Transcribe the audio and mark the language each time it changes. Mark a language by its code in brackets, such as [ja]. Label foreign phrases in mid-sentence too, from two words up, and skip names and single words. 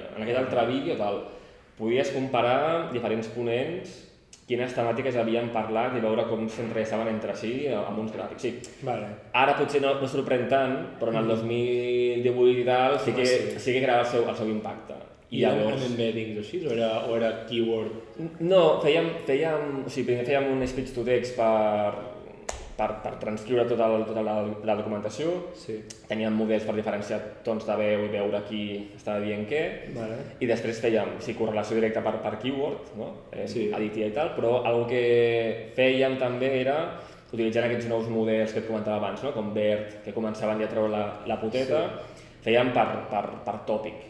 [ca] En aquest altre vídeo, podies comparar diferents ponents, quines temàtiques havien parlat i veure com s'entressaven entre si amb uns gràfics. Sí. Ara potser no sorprèn tant, però en el 2018 i tal sí que grava el seu impacte. I amb embeddings o així? O era keyword? No, primer fèiem un [en] speech to text [ca] per transcriure tota la documentació. Teníem models per diferenciar tons de veu i veure qui estava dient què. I després fèiem correlació directa per keyword, additiva i tal, però el que fèiem també era, utilitzant aquests nous models que et comentava abans, com BERT, que començaven ja a treure la poteta, fèiem per tòpic.